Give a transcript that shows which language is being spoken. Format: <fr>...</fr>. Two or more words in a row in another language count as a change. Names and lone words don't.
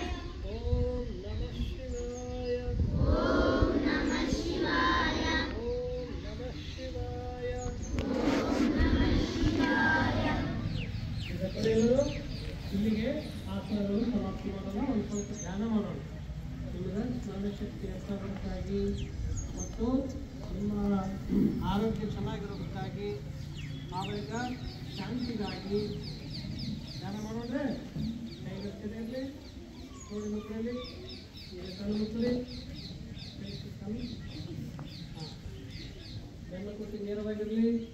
<sa>ಓಂ ನಮಃ ಶಿವಾಯ ಓಂ ನಮಃ ಶಿವಾಯ ಓಂ ನಮಃ ಶಿವಾಯ ಓಂ ನಮಃ ಶಿವಾಯ.</sa> <kn>ಇಲ್ಲಿಗೆ ಆಸನಗಳು ಸಮಾಪ್ತಿ ಮಾಡೋಣ. ಒಂದು ಸ್ವಲ್ಪ ಧ್ಯಾನ ಮಾಡೋಣ. ನಿಮಗೆ ಸ್ಮರಣಶಕ್ತಿ ಹೆಚ್ಚಾಗೋದಕ್ಕಾಗಿ ಮತ್ತು ನಿಮ್ಮ ಆರೋಗ್ಯ ಚೆನ್ನಾಗಿರೋದಕ್ಕಾಗಿ ಆವೇಗ ಶಾಂತಿಗಾಗಿ ಧ್ಯಾನ ಮಾಡೋದ್ರೆ ಕೈಗಷ್ಟೇ ಇರಲಿ, ನೋಡಿ ಮುಕ್ಕಲಿ, ಕಣ್ಣು ಮುಕ್ಕಲಿ, ಬೆನ್ನು ಕೊಟ್ಟು ನೇರವಾಗಿರಲಿ.</kn>